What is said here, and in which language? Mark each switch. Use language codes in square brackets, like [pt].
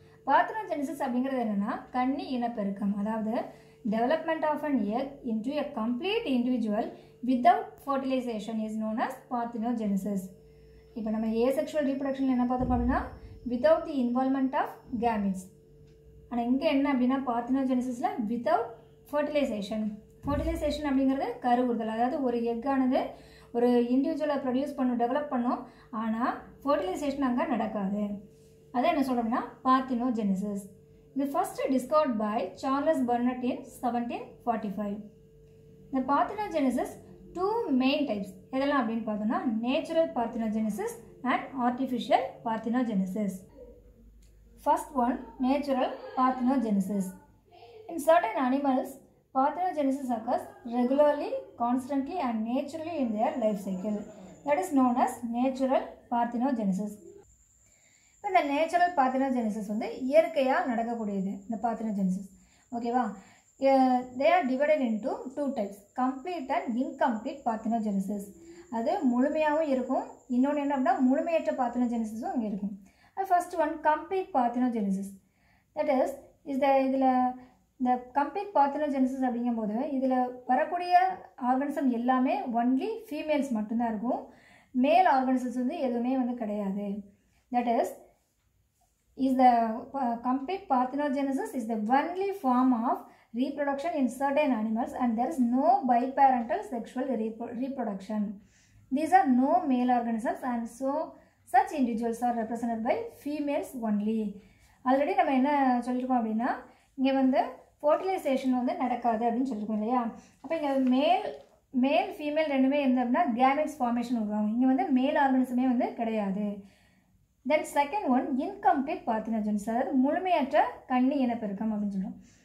[en] parthenogenesis [ta] அப்படிங்கிறது என்னென்னா கன்னி இனப்பெருக்கம், அதாவது [en] development of an egg into a complete individual without fertilization is known as parthenogenesis. [ta] இப்போ நம்ம [en] asexual reproduction [ta] என்ன பார்த்தோம் அப்படின்னா [en] without the involvement of gametes. [ta] ஆனால் இங்கே என்ன அப்படின்னா parthenogenesisல [en] without fertilization. [ta] fertilization அப்படிங்கிறது கருவுறுதல், அதாவது ஒரு எக்கானது ஒரு இண்டிவிஜுவலை ப்ரொடியூஸ் டெவலப் பண்ணும், ஆனால் ஃபர்டிலைசேஷன் அங்கே நடக்காது. அதை என்ன சொல்கிறோம்னா parthenogenesis. [en] The first discovered by Charles Burnett in 1745. The parthenogenesis 2 main types. [ta] எதெல்லாம் அப்படின்னு பார்த்தோம்னா [en] natural parthenogenesis and artificial parthenogenesis. First one, natural parthenogenesis. In certain animals, parthenogenesis occurs regularly, constantly and naturally in their life cycle. That is known as natural parthenogenesis. [ta] இந்த natural parthenogenesis வந்து இயற்கையாக நடக்கக்கூடியது இந்த parthenogenesis. ஓகேவா? [en] They are divided into 2 types, complete and incomplete parthenogenesis. [ta] அது முழுமையாகவும் இருக்கும், இன்னொன்று என்ன அப்படின்னா முழுமையற்ற பார்த்தினோஜெனிசிஸும் அங்கே இருக்கும். [en] First one complete parthenogenesis. That is [ta] இதில் இந்த கம்ப்ளீட் பார்த்தினோஜெனிசிஸ் அப்படிங்கும்போது இதில் வரக்கூடிய ஆர்கானிசம் எல்லாமே [en] only females [ta] மட்டும்தான் இருக்கும், மேல் ஆர்கானிசம்ஸ் வந்து எதுவுமே வந்து கிடையாது. [en] That is the complete parthenogenesis is the only form of reproduction in certain animals and there is no biparental sexual reproduction. These are no male organisms and so such individuals are represented by females only. [ta] Already நம்ம என்ன சொல்லியிருக்கோம் அப்படின்னா இங்கே வந்து fertilisation வந்து நடக்காது அப்படின்னு சொல்லியிருக்கோம் இல்லையா. அப்போ இங்கே மேல் ஃபீமேல் ரெண்டுமே இருந்தது அப்படின்னா கேமெட்ஸ் ஃபார்மேஷன் உருவாகும். இங்கே வந்து மேல் ஆர்கானிசமே வந்து கிடையாது. [en] then second one incomplete parthenogenesis, [ta] அதாவது முழுமையற்ற கன்னி இனப்பெருக்கம் அப்படின்னு சொல்கிறோம்.